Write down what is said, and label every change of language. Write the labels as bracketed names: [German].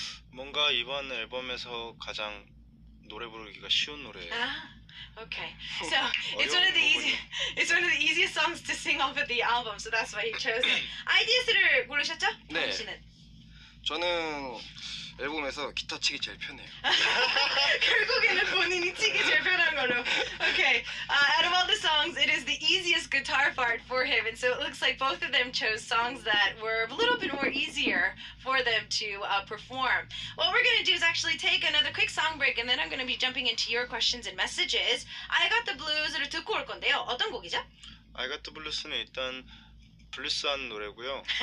[Korean] 뭔가 이번 앨범에서 가장 노래 부르기가 쉬운 노래예요. [English] Okay. So it's one of the easiest songs to sing off of the album, so that's why he chose it. [Korean] 아이디어스를 고르셨죠? 네. 태연 씨는? 저는 앨범에서 기타 치기 제일 편해요. 결국에는 본인이 치기 제일 편한 걸로. [English] Okay. Out of all the songs, it is the easiest guitar part for him, and so it looks like both of them chose songs that were a little bit more easier for them to perform. What we're going to do is actually take another quick song break, and then I'm going to be jumping into your questions and messages. [Korean] I Got the Blues를 듣고 올 건데요. 어떤 곡이죠? I Got the Blues는 일단 블루스한 노래고요.